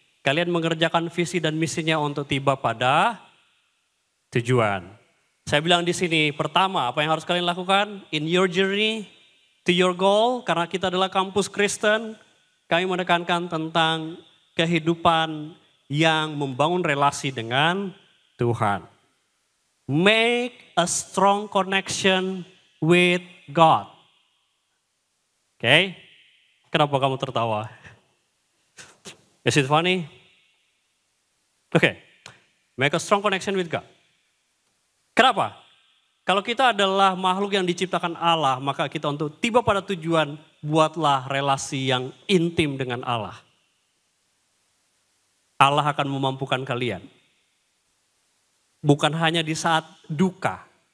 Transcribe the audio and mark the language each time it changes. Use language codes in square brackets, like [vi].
[id] Kalian mengerjakan visi dan misinya untuk tiba pada tujuan. Saya bilang di sini, pertama apa yang harus kalian lakukan? [en] In your journey to your goal, [id] karena kita adalah kampus Kristen, kami menekankan tentang kehidupan yang membangun relasi dengan Tuhan. [en] Make a strong connection with God. [id] Oke, kenapa kamu tertawa? [en] Is it funny? Oke, make a strong connection with God. [id] Kenapa? Kalau kita adalah makhluk yang diciptakan Allah, maka kita untuk tiba pada tujuan, buatlah relasi yang intim dengan Allah. Allah akan memampukan kalian. Bukan hanya di saat duka.